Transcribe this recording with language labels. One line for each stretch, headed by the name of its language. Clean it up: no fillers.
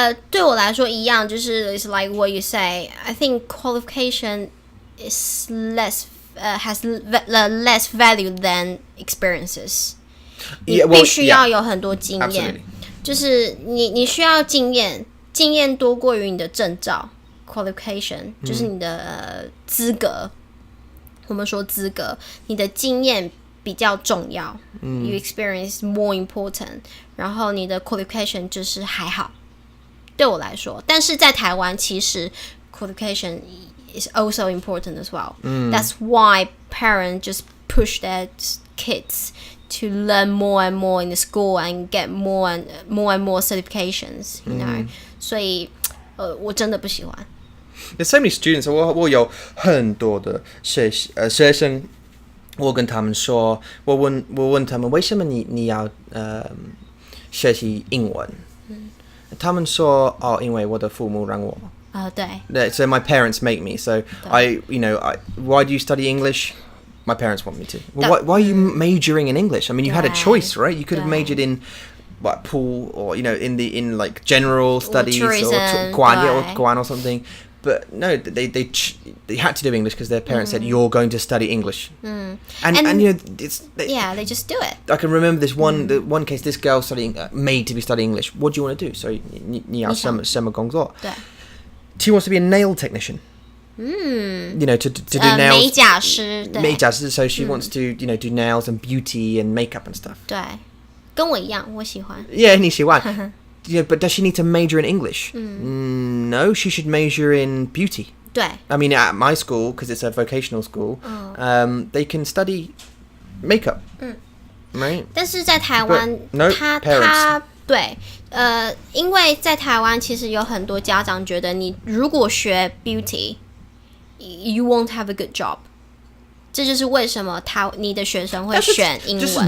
Chinese: 对我来说一样，就是
English: it's like what you say. I think qualification is has less value than experiences.
Chinese: 你必须要有很多经验，就是你需要经验多过于你的证照 qualification， 就是你的资格。我们说资格，你的经验比较重要，
English: you experience more important，
Chinese: 然后你的 qualification 就是还好，对我来说。但是在台湾，其实
English: qualification is also important as well. That's why parents just push their kids to learn more and more in the school and get more and more certifications, you know.
Chinese: 所以我真的不喜欢。
English: There's so many students.
Chinese: 我有很多的学生。我跟他们说，我问他们为什么你要学习英文？他们说因为我的父母让我。
English: 对。So my parents make me. So why do you study English? My parents want me to. Well, why are you majoring in English? I mean, you had a choice, right? You could have majored in what pool or in like general studies or Guan or something. But no, they had to do English because their parents said you're going to study English, and they just do it. I can remember this one case. This girl made to be studying English. What do you want to do? So
Chinese: 你要什么工作？
English: 对。 She wants to be a nail technician. To do nails.
Chinese: 美甲师，对。
English: 美甲师 So she wants to do nails and beauty and makeup and stuff.
Chinese: 对，跟我一样，我喜欢。 Yeah, 你喜欢。
English: Yeah, but does she need to major in English? No, she should major in beauty.
Chinese: 对。
English: I mean, at my school, because it's a vocational school, they can study makeup. Right?
Chinese: 但是在台湾，他对，因为在台湾其实有很多家长觉得你如果学 beauty,
English: you won't have a good job.
Chinese: 这就是为什么你的学生会选英文。这是